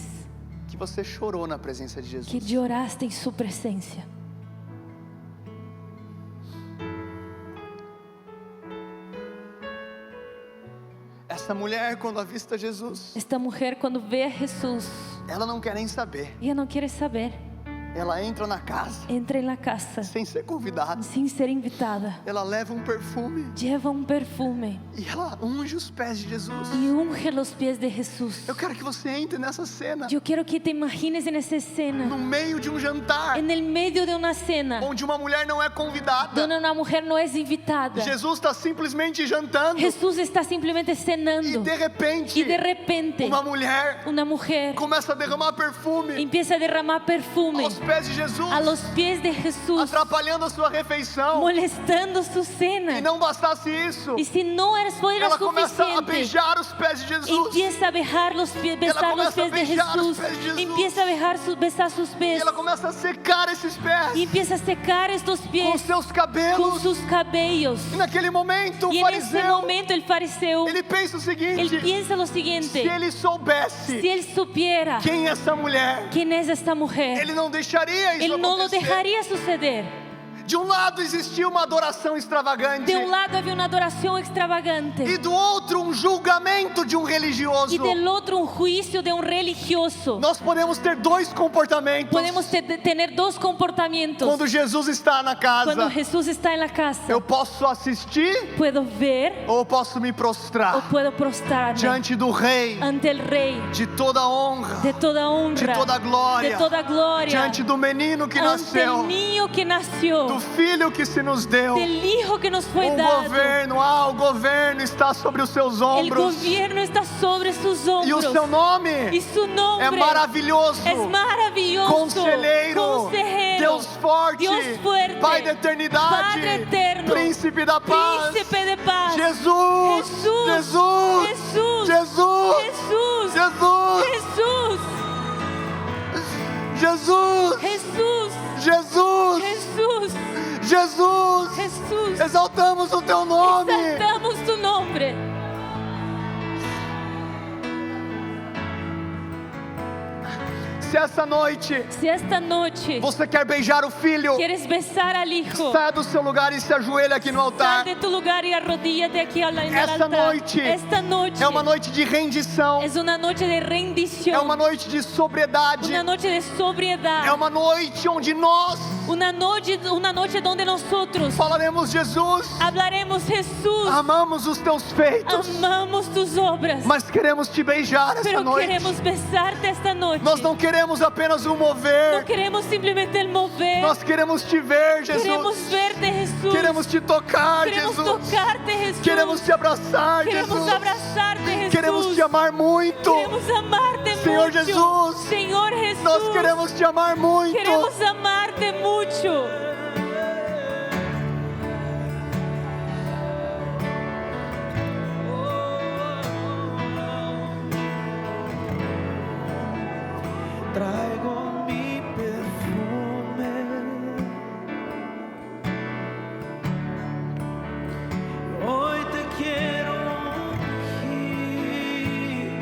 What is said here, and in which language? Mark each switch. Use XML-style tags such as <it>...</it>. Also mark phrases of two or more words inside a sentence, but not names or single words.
<pt>que você chorou na presença de que Jesus?</pt> <es>lloraste en su presencia?</es> <pt>Essa mulher, quando avista Jesus,</pt> <es>Esta mujer cuando ve a Jesús,</es> <pt>ela não quer nem saber.</pt> <es>ella no quiere saber.</es> <pt>Ela entra na casa</pt> <es>Entra en la casa</es> <pt>sem ser convidada.</pt> <es>sin ser invitada.</es> <pt>Ela leva um perfume</pt> <es>Lleva un perfume</es> <pt>e ela unge os pés de Jesus.</pt> <es>y unge los pies de Jesús.</es> <pt>Eu quero que você entre nessa cena,</pt> <es>Yo quiero que te imagines en esa no escena,</es> <pt>meio de um jantar,</pt> <es>en el medio de una cena,</es> <pt>onde uma mulher não é convidada.</pt> <es>donde una mujer no es invitada.</es> <pt>Jesus está simplesmente jantando</pt> <es>Jesús está simplemente</es> <pt>e</pt> <es>cenando</es> <pt>de repente</pt> <es>y de repente</es> <pt>uma mulher</pt> <es>una mujer</es> <pt>começa a derramar perfume</pt> <es>empieza a derramar perfume</es> <pt>aos pés de Jesus,</pt> <es>a los pies de Jesús,</es> <pt>atrapalhando a sua refeição.</pt> <es>molestando su</es> <pt>E</pt> <es>cena.</es> <pt>não bastasse isso,</pt> <es>Y si no fuera</es> <pt>ela começa a</pt> <es>suficiente,</es> <pt>beijar os pés de Jesus.</pt> <es>empieza a besar los pies, besar los comienza a pies de beijar los Jesús, pies de Jesús. empieza a besar sus</es> <pt>E</pt> <es>pies</es> <pt>ela começa a secar esses pés</pt> <es>y empieza a secar estos</es> <pt>com</pt> <es>pies</es> <pt>seus</pt> <es>con</es> <pt>cabelos.</pt> <es>sus cabellos.</es> <pt>E naquele momento o</pt> <es>Y en ese</es> <pt>fariseu,</pt> <es>momento el fariseo,</es> <pt>ele pensa o</pt> <es>él</es> <pt>seguinte:</pt> <es>piensa lo</es> <pt>se</pt> <es>siguiente:</es> <pt>ele soubesse</pt> <es>si él supiera</es> <pt>quem é essa mulher,</pt> <es>quién es esta mujer,</es> <pt>ele não deixaria isso</pt> <es>él no lo</es> <pt>acontecer.</pt> <es>dejaría suceder.</es> <pt>De um lado existia uma adoração extravagante,</pt> <es>De un lado había una adoración extravagante</es> <pt>e do outro um julgamento de um religioso.</pt> <es>y del otro un juicio de un religioso.</es> <pt>Nós podemos ter dois comportamentos</pt> <es>Podemos tener dos comportamientos.</es> <pt>quando Jesus está na casa.</pt> <es>Cuando Jesús está en la casa,</es> <pt>Eu posso assistir</pt> <es>puedo ver</es> <pt>ou eu posso me</pt> <es>o</es> <pt>prostrar</pt> <es>puedo prostrarme</es> <pt>diante do Rei</pt> <es>ante el Rey</es> <pt>de toda honra,</pt> <es>de toda honra,</es> <pt>de toda glória,</pt> <es>de toda gloria,</es> <pt>diante do menino que</pt> <es>ante</es> <pt>nasceu,</pt> <es>el niño que nació,</es> <pt>do filho que se nos deu.</pt> <es>del hijo que nos fue</es> <pt>O</pt> <es>dado.</es> <pt>governo está sobre os seus</pt> <es>El</es> <pt>ombros.</pt> <es>gobierno está sobre sus</es> <pt>E o</pt> <es>hombros.</es> <pt>seu nome</pt> <es>Y su nombre</es> <pt>é maravilhoso.</pt> <es>es maravilloso.</es> <pt>Conselheiro,</pt> <es>Consejero,</es> <pt>Deus forte,</pt> <es>Dios fuerte,</es> <pt>Pai da eternidade,</pt> <es>Padre eterno,</es> <pt>Príncipe da paz,</pt> <es>Príncipe de paz.</es> <pt>Jesus,</pt> <es>Jesús,</es> <pt>Jesus,</pt> <es>Jesús,</es> <pt>Jesus,</pt> <es>Jesús,</es> <pt>Jesus,</pt> <es>Jesús,</es> <pt>Jesus,</pt> <es>Jesús,</es> <pt>Jesus,</pt> <es>Jesús,</es> <pt>Jesus.</pt> <es>Jesús.</es> <pt>Exaltamos o teu nome.</pt> <es>Exaltamos tu nombre.</es> <pt>Se essa noite</pt> <es>Si esta noche</es> <pt>você quer beijar o filho,</pt> <es>quieres besar al hijo,</es> <pt>saia do seu lugar e se ajoelhe aqui no</pt> <es>sal</es> <pt>altar.</pt> <es>de tu lugar y arrodíllate aquí en el</es> <pt>Esta</pt> <es>altar.</es> <pt>noite</pt> <es>Esta noche</es> <pt>É uma noite de rendição,</pt> <es>es una noche de rendición,</es> <pt>é uma noite de sobriedade,</pt> <es>una noche de sobriedad,</es> <pt>é uma noite onde nós</pt> <es>una noche donde nosotros</es> <pt>falaremos: Jesus,</pt> <es>hablaremos: Jesús,</es> <pt>amamos os teus feitos,</pt> <es>amamos tus obras,</es> <pt>mas queremos te beijar esta</pt> <es>pero</es> <pt>noite.</pt> <es>queremos besarte esta noche.</es> <pt>Nós não queremos apenas um</pt> <es>No</es> <pt>mover,</pt> <es>queremos simplemente el mover,</es> <pt>nós queremos te ver,</pt> <es>queremos</es> <pt>Jesus.</pt> <es>verte, Jesús.</es> <pt>Queremos te tocar,</pt> <es>Queremos</es> <pt>Jesus.</pt> <es>tocarte, Jesús.</es> <pt>Queremos te abraçar,</pt> <es>Queremos</es> <pt>Jesus.</pt> <es>abrazarte, Jesús.</es> <pt>Queremos te amar muito.</pt> <es>Queremos amarte</es> <pt>Senhor</pt> <es>mucho.</es> <pt>Jesus,</pt> <es>Señor Jesús.</es> <pt>Nós queremos te amar muito.</pt> <es>Queremos amarte mucho. Traigo mi perfume, hoy te quiero ungir.</es>